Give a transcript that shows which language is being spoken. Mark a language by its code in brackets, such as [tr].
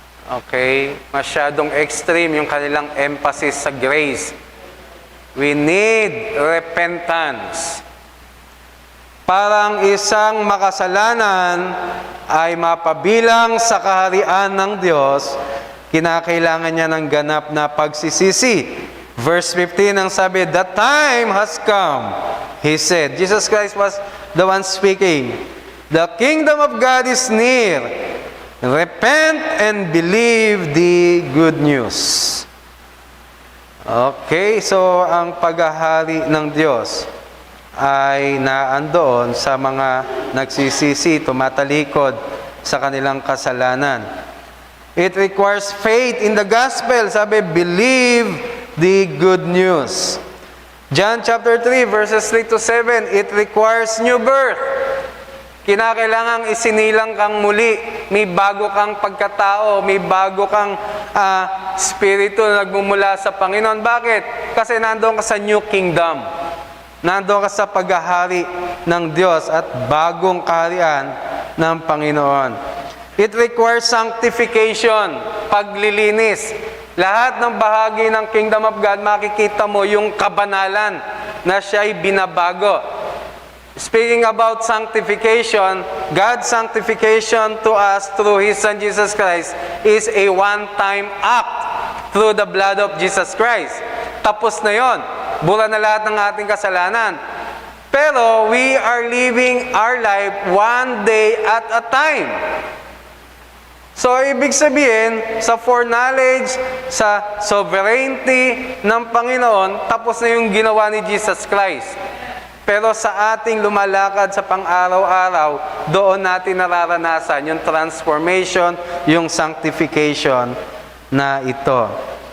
[tl] Okay, masyadong extreme yung kanilang emphasis sa grace. [en] We need repentance. [tl] Parang isang makasalanan ay mapabilang sa kaharian ng Diyos, kinakailangan niya ng ganap na pagsisisi. [en] Verse 15 ang sabi, the time has come, He said. Jesus Christ was the one speaking. The kingdom of God is near. Repent and believe the good news. [tl] Okay, so ang paghahari ng Diyos ay naandoon sa mga nagsisisi, tumatalikod sa kanilang kasalanan. [en] It requires faith in the gospel. [tl] Sabi, [en] believe the good news. John chapter 3, verses 3 to 7, it requires new birth. [tl] Kinakailangang isinilang kang muli. May bago kang pagkatao, may bago kang spirito na nagmumula sa Panginoon. Bakit? Kasi nandoon ka sa new kingdom. Nandoon ka sa paghahari ng Diyos at bagong kaharian ng Panginoon. [en] It requires sanctification, paglilinis. [tl] Lahat ng bahagi ng Kingdom of God, makikita mo yung kabanalan na siya'y binabago. [en] Speaking about sanctification, God's sanctification to us through His Son Jesus Christ is a one-time act through the blood of Jesus Christ. [tl] Tapos na yon. Bura na lahat ng ating kasalanan. Pero [en] we are living our life one day at a time. [tl] So, ibig sabihin, sa foreknowledge, sa sovereignty ng Panginoon, tapos na yung ginawa ni Jesus Christ. Pero sa ating lumalakad sa pang-araw-araw, doon natin nararanasan yung transformation, yung sanctification na ito.